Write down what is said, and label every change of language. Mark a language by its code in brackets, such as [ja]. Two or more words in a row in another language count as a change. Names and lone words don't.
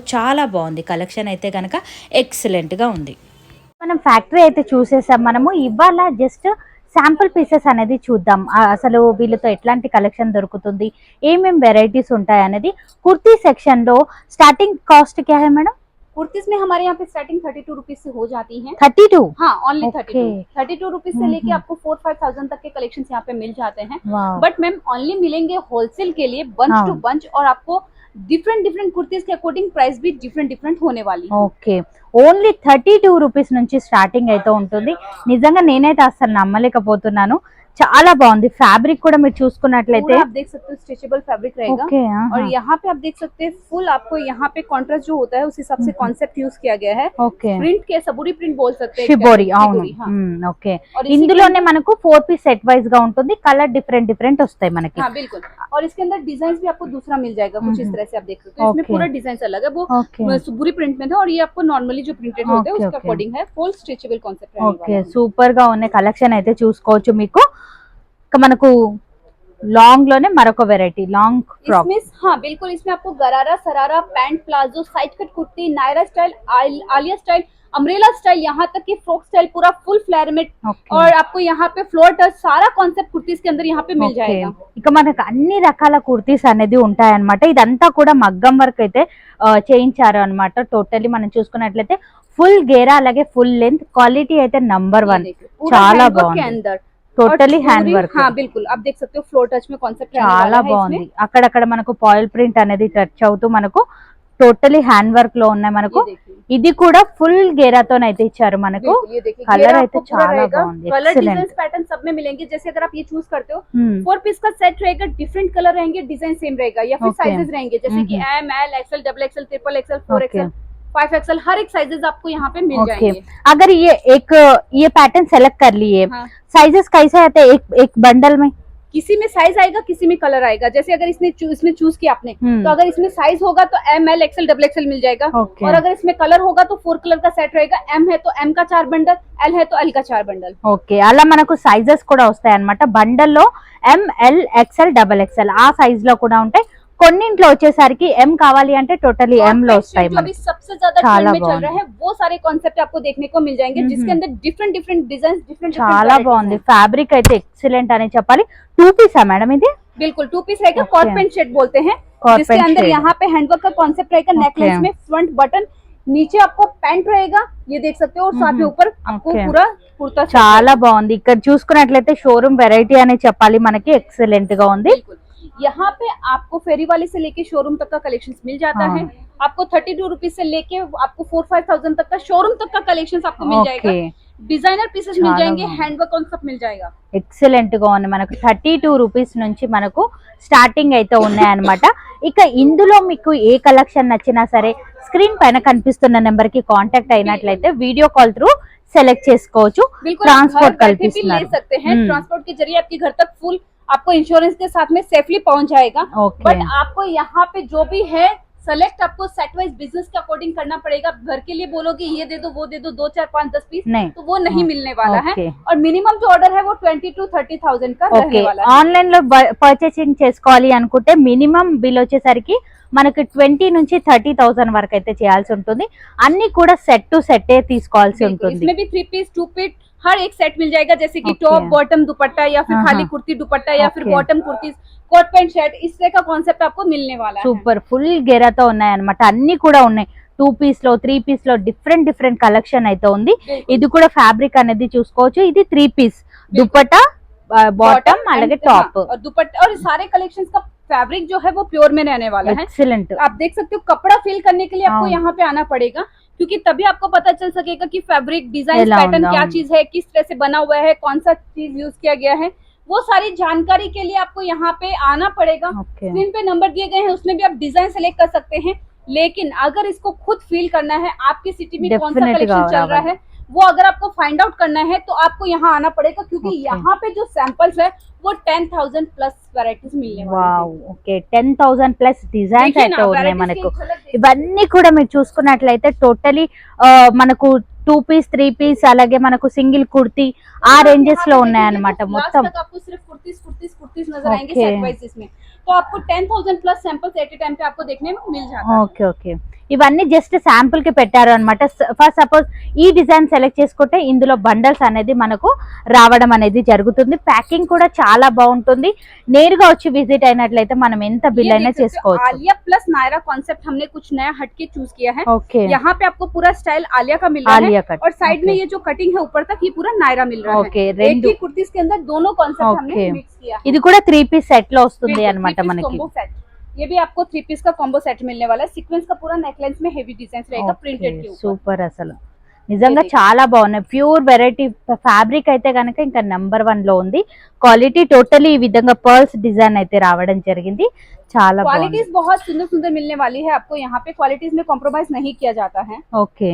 [te] చాలా బాగుంది కలెక్షన్ అయితే కనుక ఎక్సలెంట్గా ఉంది. మనం ఫ్యాక్టరీ అయితే చూసేసాం. మనము ఇవాళ [en] just sample pieces [te] అనేది చూద్దాం. అసలు వీళ్ళతో ఎట్లాంటి కలెక్షన్ దొరుకుతుంది, ఏమేం వెరైటీస్ ఉంటాయి అనేది. కుర్తీ సెక్షన్ లో [en] starting cost [hi] क्या है मैडम? कुर्तीस में हमारे यहाँ पे स्टार्टिंग 32 रुपीज से हो जाती है। 32? हाँ, ओनली 32 रुपीज से लेके आपको 4-5,000 तक के कलेक्शन यहाँ पे मिल जाते हैं। बट मैम ओनली मिलेंगे होलसेल के लिए [en] bunch to bunch, [hi] और आपको डिफरेंट कुर्तीज के अकॉर्डिंग प्राइस भी डिफरेंट होने वाली है। [te] ఓకే, ఓన్లీ 32 రూపీస్ నుంచి స్టార్టింగ్ అయితే ఉంటుంది. నిజంగా నేనైతే అసలు నమ్మలేకపోతున్నాను. చాలా బాగుంది. ఫ్యాబ్రిక్ కూడా మీరు చూసుకున్నట్లయితే [hi] आप देख सकते हो [en] stretchable fabric [hi] रहेगा। और यहाँ पे आप देख सकते हैं फुल आपको यहाँ पे कॉन्ट्रास्ट जो होता है उस हिसाब से कॉन्सेप्ट यूज किया गया है। प्रिंट के सबूरी प्रिंट बोल सकते हैं, [te] షిబోరి. అవును, ఓకే. ఇందులోనే మనకు 4 [en] piece set wise [te] గా ఉంటుంది. కలర్ డిఫరెంట్ వస్తాయి మనకి. [hi] हाँ बिल्कुल, और इसके अंदर डिजाइन भी आपको दूसरा मिल जाएगा कुछ इस तरह से आप देख सकते हो। इसमें पूरा डिजाइन अलग है, वो सुबुरी प्रिंट में था, और ये आपको नॉर्मली जो प्रिंटेड होता है उसके अकॉर्डिंग है। [en] full stretchable concept [hi] है। [te] ఓకే, సూపర్ గా ఉన్న కలెక్షన్ అయితే చూసుకోవచ్చు. మీకు మనకు లాంగ్ లోనే మరొక వెరైటీ లాంగ్ ఫ్రాక్। [hi] हाँ बिल्कुल, इसमें आपको गरारा सरारा पैंट प्लाजो [en] side cut [hi] कुर्ती नायरा स्टाइल आलिया स्टाइल अम्ब्रेला स्टाइल यहाँ तक कि फ्रॉक स्टाइल पूरा [en] full flare [hi] में और आपको यहाँ पे [en] floor touch [hi] सारा कॉन्सेप्ट कुर्तीस के अंदर यहाँ पे मिल जाएगा। [te] ఇక మనకు అన్ని రకాల కుర్తీస్ అనేది ఉంటాయన్నమాట. ఇదంతా కూడా మగ్గం వర్క్ అయితే చేయించారు అన్నమాట. టోటల్లీ మనం చూసుకున్నట్లయితే ఫుల్ గేరా అలాగే [en] full length quality [te] అయితే నంబర్ 1. చాలా బాగుంది. [en] totally hand work. [hi] हाँ बिल्कुल, आप देख सकते हो [en] floor touch [hi] में कॉन्सेप्ट [te] చాలా బాగుంది. అక్కడక్కడ మనకు [en] foil print [te] అనేది టచ్ అవుతూ మనకు [en] totally hand work [te] లో ఉన్నాయి మనకు. [hi] ये देखिए, [te] ఇది కూడా ఫుల్ గేరాతోనైతే ఇచ్చారు మనకు. [hi] बिल्कुल, ये देखिए कलर घेरा [te] అయితే [hi] आपको पूरा [te] చాలా [hi] रहेगा, [te] బాగుంది, [hi] कलर [te] excellent. [en] design pattern [hi] सब में मिलेंगे. जैसे अगर आप ये चूज करते हो 4 पीस का सेट रहेगा, डिफरेंट कलर रहेंगे, डिजाइन सेम रहेगा, या फिर Okay. साइजेस रहेंगे जैसे कि एम एल एक्सएल डबल एक्सएल ट्रिपल एक्सएल 4XL 5XL, हर एक साइजेस आपको यहाँ पे मिल ओके, जाएंगे. अगर ये पैटर्न सेलेक्ट कर लिए, हाँ. साइजेस कैसे आते हैं एक बंडल में? किसी में साइज आएगा, किसी में कलर आएगा. जैसे अगर इसमें चूज किया आपने, हम्म. तो अगर इसमें साइज होगा तो एम एल एक्सएल डबल एक्सएल मिल जाएगा. Okay. और अगर इसमें कलर होगा तो 4 कलर का सेट रहेगा. एम है तो एम का 4 बंडल, एल है तो एल का 4 बंडल. [te] ఓకే, అలా మనకు సైజెస్ కూడా వస్తాయి అన్నమాట. బండల్లో ఎంఎల్ ఎక్స్ఎల్ డబల్ ఎక్స్ఎల్ ఆ సైజ్ లో కూడా ఉంటాయి. కొన్నింట్లో వచ్చేసరికి ఎం కావాలి అంటే టోటలీ ఎం లో వస్తాయి [hi] जो अभी [te] మనకి. [hi] सबसे ज्यादा [te] చాలా [hi] ट्रेंड में चल [te] బాగుంది. [hi] रहा है वो सारे कॉन्सेप्ट आपको देखने को मिल जाएंगे, जिसके अंदर डिफरेंट डिफरेंट डिजाइन डिफरेंट [te] చాలా బాగుంది, ఫ్యాబ్రిక్ అయితే ఎక్సలెంట్ అని చెప్పాలి. 2 పీసా మేడం ఇది? [hi] बिल्कुल 2 पीस रहेगा. Okay. [en] coat pant shade [hi] बोलते हैं, Cot जिसके pant अंदर shade. यहाँ पे हैंडवर्क का कॉन्सेप्ट रहेगा. Okay. नेकलाइन में [en] front button, [hi] नीचे आपको पैंट रहेगा, ये देख सकते हो, और साथ में ऊपर आपको Okay. पूरा कुर्ता set [te] చాలా బాగుంది. ఇక్కడ చూసుకున్నట్లయితే షోరూమ్ వెరైటీ అనే చెప్పాలి, మనకి ఎక్సలెంట్ గా ఉంది. [hi] बिल्कुल. यहाँ पे आपको फेरी वाले से लेके शोरूम तक का कलेक्शन मिल जाता हाँ. है. आपको 32 रुपीज से लेके आपको 4-5,000 तक का शोरूम तक का कलेक्शन आपको मिल जाएगा. [te] ఓకే, [hi] डिजाइनर पीसेस मिल [te] చాలా [hi] जाएंगे, [te] బాగుంది. [hi] हैंडवर्क कॉन्सेप्ट मिल जाएगा. [te] ఎక్సలెంట్ గా ఉంది. మనకు 32 రూపీస్ నుంచి మనకు స్టార్టింగ్ అయితే ఉన్నాయన్నమాట. ఇక ఇందులో మీకు ఏ కలెక్షన్ నచ్చినా సరే స్క్రీన్ పైన కనిపిస్తున్న నెంబర్ కి కాంటాక్ట్ అయినట్లయితే [en] video call through [te] సెలెక్ట్ చేసుకోవచ్చు. [hi] बिल्कुल, ट्रांसपोर्ट घर बैठे भी ले [te] कल्पिస్తున్నారు. [hi] सकते हैं. हम्म. ट्रांसपोर्ट के जरिए आपके घर तक फुल आपको इंश्योरेंस के साथ में सेफली पहुंच जाएगा. ओके. बट आपको यहाँ पे जो भी है सेलेक्ट आपको [en] set wise [hi] बिजनेस के अकॉर्डिंग करना पड़ेगा. घर के लिए बोलोगे ये दे दो वो दे दो 2, 4, 5, 10 पीस, नहीं. तो वो नहीं मिलने वाला है. ओके. और मिनिमम जो ऑर्डर है वो 20 to 30,000 का [te] ఓకే, [hi] रहने वाला है. [te] ఆన్లైన్ లో పర్చేసింగ్ చేసుకోవాలి అనుకుంటే మినిమం బిల్ వచ్చేసరికి మనకి 20 నుంచి 30,000 వరకు అయితే చేయాల్సి ఉంటుంది. అన్ని కూడా [en] set to set [te] తీసుకోవాల్సి [hi] बिल्कुल, [te] ఉంటుంది. [hi] इसमें भी 3 पीस 2 पीस हर एक सेट मिल जाएगा. जैसे कि ओके. [en] top bottom [hi] दुपट्टा, या फिर हाँ, खाली हाँ. कुर्ती दुपट्टा, या फिर ओके. बॉटम कुर्ती [en] coat pant shirt, [hi] इस तरह का कॉन्सेप्ट आपको मिलने वाला है. [te] సూపర్, ఫుల్ గెరాతో ఉన్నాయన్నమాట. అన్ని కూడా ఉన్నాయి. 2 పీస్ లో 3 పీస్ లో డిఫరెంట్ కలెక్షన్ అయితే ఉంది. [hi] बिल्कुल. [te] ఇది కూడా ఫ్యాబ్రిక్ అనేది చూసుకోవచ్చు. ఇది 3 పీస్ దుపట్టా, బాటమ్ అలాగే and- టాప్. [hi] हाँ, और दुपट्टा और सारे कलेक्शंस का फैब्रिक जो है वो प्योर में रहने वाला है. [te] ఎక్సలెంట్. [hi] आप देख सकते हो, कपड़ा फील करने के लिए आपको हाँ. यहाँ पे आना पड़ेगा, क्योंकि तभी आपको पता चल सकेगा कि फैब्रिक डिजाइन Allow पैटर्न क्या down. चीज है, किस तरह से बना हुआ है, कौन सा चीज यूज किया गया है. वो सारी जानकारी के लिए आपको यहाँ पे आना पड़ेगा. [te] ఓకే, [hi] स्क्रीन पे नंबर दिए गए हैं, उसमें भी आप डिजाइन सेलेक्ट कर सकते हैं. लेकिन अगर इसको खुद फील करना है, आपकी सिटी में कौन सा Definitely कलेक्शन चल रहा रावण. है, वो अगर आपको [en] find out [hi] करना है तो आपको यहाँ आना पड़ेगा, क्योंकि Okay. यहाँ पे जो सैंपल्स है वो 10,000 प्लस वैरायटीज मिलने वाली [te] వావ్. ఓకే, 10,000 [en] plus designs [hi] देखिए [te] అయితే [hi] ना, [te] ఉన్నాయి [hi] varieties [te] మనకు. [hi] की एक झलक देखिए. [te] ఇవన్నీ కూడా మీరు చూసుకున్నట్లయితే టోటలీ మనకు 2 పీస్ 3 పీస్ అలాగే మనకు సింగిల్ కుర్తీ ఆ రేంజెస్ లో ఉన్నాయన్నమాట మొత్తం. [hi] लास्ट तक आपको सिर्फ कुर्तीज नजर आएंगे Okay. [en] set wise [hi] इसमें. तो आपको 10,000 प्लस सैंपल्स [en] at a time [hi] पे आपको देखने में मिल जाता है. [te] ఓకే ఓకే, ఇవన్నీ [en] just sample [te] కి పెట్టారు అనమాట. ఫస్ట్ సపోజ్ ఈ డిజైన్ సెలెక్ట్ చేసుకుంటే ఇందులో బండల్స్ అనేది మనకు రావడం అనేది జరుగుతుంది. ప్యాకింగ్ కూడా చాలా బాగుంటుంది. నేరుగా వచ్చి విజిట్ అయినట్లయితే మనం ఎంత బిల్ [hi] ये [te] అయినా [hi] देख सकते हो, [te] చేసుకోవచ్చు. [hi] आलिया प्लस नायरा कॉन्सेप्ट हमने कुछ नया हटके चूज किया है. [te] ఓకే, [hi] यहाँ पे आपको पूरा स्टाइल आलिया का मिल रहा आलिया है, कट. और साइड में Okay. ये जो कटिंग है ऊपर तक, ये पूरा नायरा मिल रहा Okay, है. एक [te] रेंडू. [hi] ही कुर्तीज के अंदर दोनों कॉन्सेप्ट हमने Okay. मिक्स किया है. [te] ఇది కూడా 3 పీస్ సెట్ లో వస్తుంది [hi] बिल्कुल, [te] అన్నమాట [hi] 3 पीस [te] మనకి. [en] combo set. [hi] ये भी आपको 3 पीस का [en] combo set [hi] मिलने वाला है. सीक्वेंस का पूरा नेकलाइन में हेवी डिजाइन रहेगा प्रिंटेड के ऊपर. [te] సూపర్, అసలు నిజంగా చాలా బాగున్నాయి. [en] pure variety fabric [te] అయితే కనుక ఇంకా నెంబర్ 1 లో ఉంది. క్వాలిటీ టోటలీ ఈ విధంగా [en] pearls design [te] అయితే రావడం జరిగింది. చాలా బాగుంది. [hi] क्वालिटीज बहुत सुंदर सुंदर मिलने वाली है आपको. यहाँ पे क्वालिटीज में कॉम्प्रोमाइज नहीं किया जाता है. [te] ఓకే,